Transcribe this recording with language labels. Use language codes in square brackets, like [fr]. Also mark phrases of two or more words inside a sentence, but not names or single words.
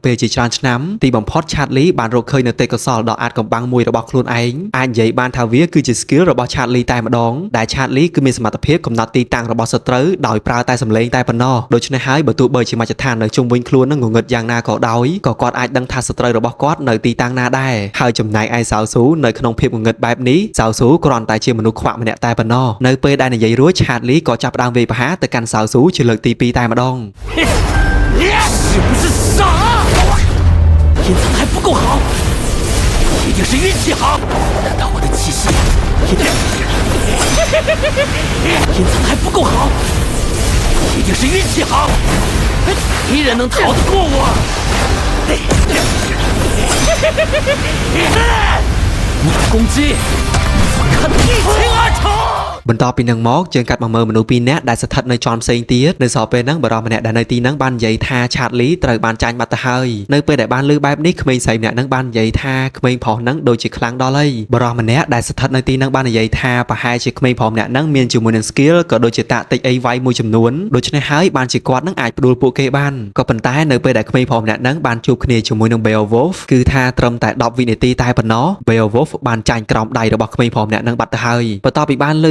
[km] ពេលជាច្រើនឆ្នាំទីបំផុតឆាតលីបានរកឃើញនៅទេពកោសល្យដ៏អាចកំបាំងមួយរបស់ខ្លួនឯងអាចនិយាយបានថាវាគឺជា skill របស់ឆាតលីតែម្ដងដែលឆាតលីគឺមានសមត្ថភាពកំណត់ទីតាំងរបស់សត្រូវដោយប្រើតែសម្លេងតែប៉ុណ្ណោះដូច្នេះហើយបើទោះបីជាមជ្ឈដ្ឋាននៅជុំវិញខ្លួននឹងងងឹតយ៉ាងណាក៏ដោយក៏គាត់អាចដឹងថាសត្រូវរបស់គាត់នៅទីតាំងណាដែរហើយចំណែកឯសៅស៊ូនៅក្នុងភាពងងឹតបែបនេះសៅស៊ូគ្រាន់តែជាមនុស្សខ្វាក់ម្នាក់តែប៉ុណ្ណោះនៅពេលដែលនិយាយរួចឆាតលីក៏ចាប់ផ្ដើមវាយប្រហារទៅកាន់សៅស៊ូជាលើកទី2តែម្ដង [zh] 是不是傻？隐藏还不够好，一定是运气好。难道我的气息隐藏还不够好？一定是运气好，没人能逃得过我。你的攻击，我看得一清二楚。 [km] បន្ទាប់ពីនឹងមកយើងកាត់មកមើលមនុស្សពីរនាក់ដែលស្ថិតនៅជាន់ផ្សេងទៀតនៅសល់ពេលហ្នឹងបរិសម្នាក់ដែលនៅទីហ្នឹងបាននិយាយថាឆាតលីត្រូវបានចាញ់បា ត់ទៅហើយនៅពេលដែលបានលើបែបនេះក្មេងស្រីម្នាក់ហ្នឹងបាននិយាយថាក្មេងប្រុសហ្នឹងដូចជាខ្លាំងដល់ហើយបរិសម្នាក់ដែលស្ថិតនៅទីហ្នឹងបាននិយាយថាប្រហែលជាក្មេងប្រុសម្នាក់ហ្នឹងមានជាមួយនឹង skill ក៏ដូចជាតាក់ទិចអីវាយមួយចំនួនដូច្នេះហើយបានជាគាត់ហ្នឹងអាចផ្ដួលពួកគេបានក៏ប៉ុន្តែនៅពេលដែលក្មេងប្រុសម្នាក់ហ្នឹងបានជួបគ្នាជាមួយនឹង Beowulf គឺថាត្រឹមតែ10វិនាទីតែប៉ុណ្ណោះ Beowulf បានចាញ់ក្រោមដៃរបស់ក្មេងប្រុសម្នាក់ហ្នឹងបាត់ទៅហើយបន្ទាប់ពីបានលើ